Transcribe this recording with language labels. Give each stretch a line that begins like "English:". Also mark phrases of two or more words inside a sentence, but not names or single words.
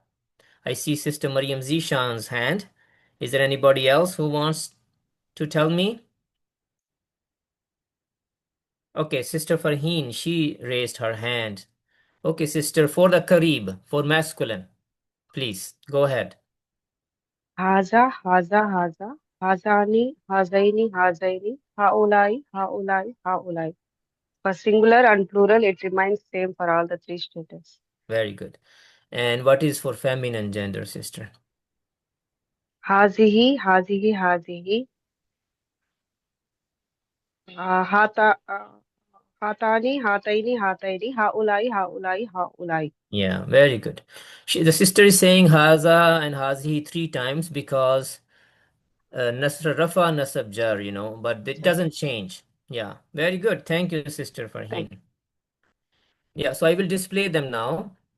English: I see Sister Maryam Zishan's hand. Is there anybody else who wants to tell me? Okay, Sister Farheen, she raised her hand. Okay, sister, for the Karib, for masculine, please, go ahead.
Arabic: هذا، هذا، هذا، هذان، هذين، هذين، هؤلاء، هؤلاء، هؤلاء.
English: For singular and plural, it remains same for all the three status. Very good. And what is for feminine gender, sister?
Arabic: هذه، هذه، هذه. هاتان، هاتين، هاتين، هؤلاء، هؤلاء، هؤلاء.
English: Yeah, very good. The sister is saying Haza and Hazi three times because
Arabic: نصرة رفع نصب جر,
English: but it doesn't change. Yeah, very good. Thank you, Sister Thank Farheen. Yeah, so I will display them now.